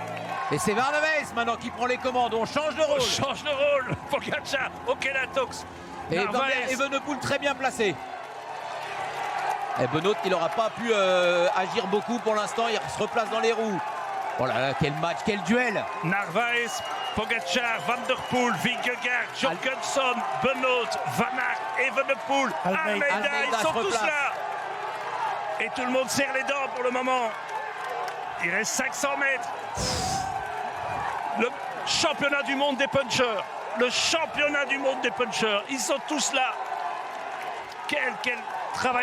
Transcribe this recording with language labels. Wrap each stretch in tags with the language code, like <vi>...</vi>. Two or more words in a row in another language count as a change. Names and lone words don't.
<fr>Et c'est Varnavez maintenant qui prend les commandes. On change de rôle. Pogačar, Okelatox. Et Evenepoel très bien placé. Et Benoît, il n'aura pas pu agir beaucoup pour l'instant. Il se replace dans les roues. Oh là là, quel match, quel duel. Narvaez, Pogačar, Van der Poel, Vingegaard, Jorgensen, Benoît, Van Aert, Evenepoel, Almeida, ils sont tous là. Et tout le monde serre les dents pour le moment. Il reste 500 mètres. Le championnat du monde des punchers. Le championnat du monde des punchers. Ils sont tous là. Quel travail.</fr>